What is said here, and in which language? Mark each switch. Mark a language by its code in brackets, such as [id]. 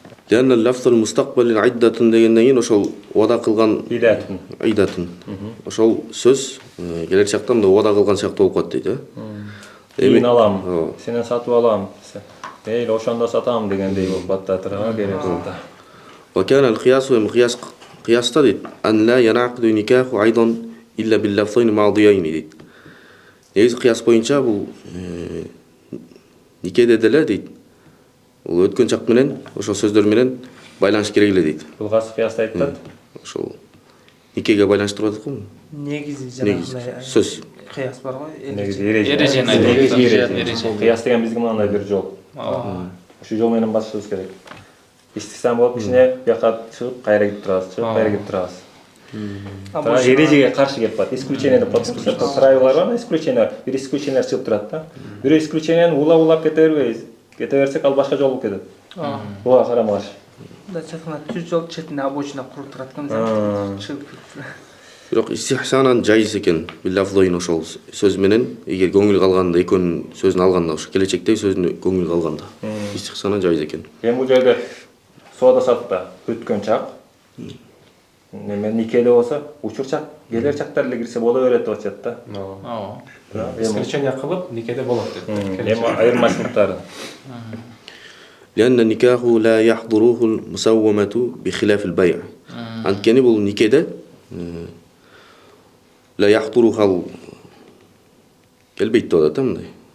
[ar] لأن اللفظ المستقبل عدة [ky] дегенден кийин ошол убада кылган идатын. Ошол сөз келер чакта мында убада кылган сыяктуу болуп калат дейт, Эми алам, сенен сатып алам. Эйл ошондо сатам дегендей болуп аттатырга керек болду. [ar] وكان القياس قياستا [ky] дейт. [ar] أن لا ينعقد نكاح أيضا إلا باللفظين الماضيين дейт. [ky] Негизи кыяс боюнча бул никеде деле дейт. Бул өткөн чак менен ошол сөздөр менен байланыш керек эле дейт. Бул кайсы кыяста айтат? Ошол никеге байланыштырып атат го. негизи жанагындай сөз. кыяс бар го. Негизи эреже. Эрежени айтат. Кыяс деген биздин мындай бир жол. Ушул жол менен басышыбыз керек. Истисам болуп кичине бияка чыгып, кайра кирип турабыз, чыгып, кайра кирип турабыз. эрежеге каршы келип калат. Исключение деп коет. Правилар бар, исключение. Бир исключение чыгып турат да. Бир исключениени улап кете бербейбиз. Кете берсек ал башка жол болуп кетет. Буга карама каршы. Да чатына түз жол четине обочина куруп турат экен. Бирок истихсанан жайыз экен биллафзойн ошол сөз менен эгер көңүл калганда экөөнүн сөзүн алганда ошо келечектеги сөзүн көңүл калганда истихсанан жайыз экен. Эми бул жерде соода сатта өткөн чак неме никеде болсо учур чак, келер чактар эле кирсе боло берет деп атышат да. Исключение кылып никеде болот деп. Эми айырмачылыктары. [ar] لأن النكاح لا يحضره المسومة بخلاف البيع. [ky] Анткени бул никеде [ar] لا يحضره [ky] келбейт деп атат мындай.